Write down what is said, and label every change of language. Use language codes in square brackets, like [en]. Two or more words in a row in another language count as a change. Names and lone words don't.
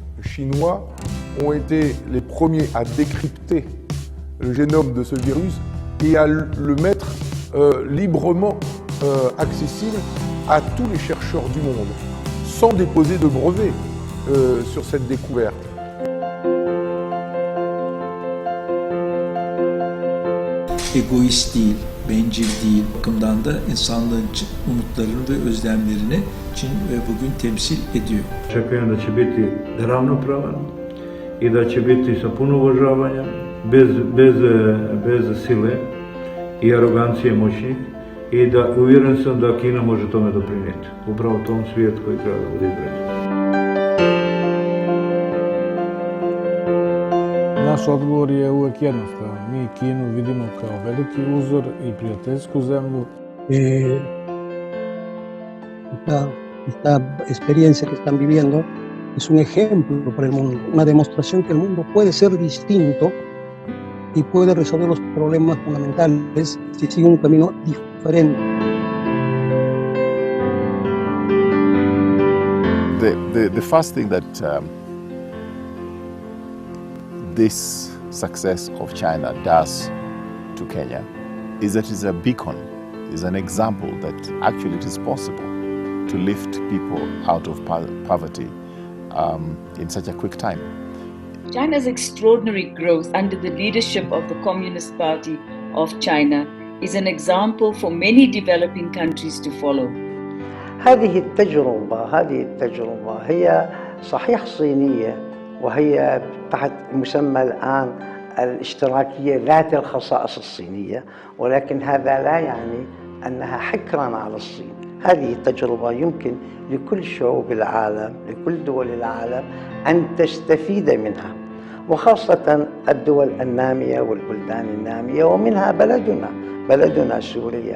[fr] chinois ont été les premiers à décrypter le génome de ce virus et à le mettre librement accessible à tous les chercheurs du monde, sans déposer de brevet sur cette découverte. [tr] Egoist değil, bencil değil. Bakımdan da insanlığın umutlarını ve özlemlerini Çin bugün temsil ediyor. [sr] Očekujem da će biti ravnopravan i da će biti sa puno uvažavanja, bez sile i arogancije moći i da uvjeren sam da Kina može tome doprinijeti. Upravo tom svijetu koji treba da bude izgrađen. Naš odgovor je uvek jednostavan. Mi Kinu vidimo kao veliki uzor i prijateljsku zemlju. [es] Esta experiencia que están viviendo es un ejemplo para el mundo, una demostración que el mundo puede ser distinto y puede resolver los problemas fundamentales si sigue un camino diferente. [en] The first thing that this success of China does to Kenya is that it's a beacon, is an example that actually it is possible to lift people out of poverty in such a quick time. China's extraordinary growth under the leadership of the Communist Party of China is an example for many developing countries to follow. [ar] هذه التجربة هي صحيح صينية، وهي تحت مسمى الآن الاشتراكية ذات الخصائص الصينية، ولكن هذا لا يعني أنها حكرا على الصين. هذه التجربة يمكن لكل شعوب العالم، لكل دول العالم أن تستفيد منها، وخاصة الدول النامية والبلدان النامية، ومنها بلدنا سوريا.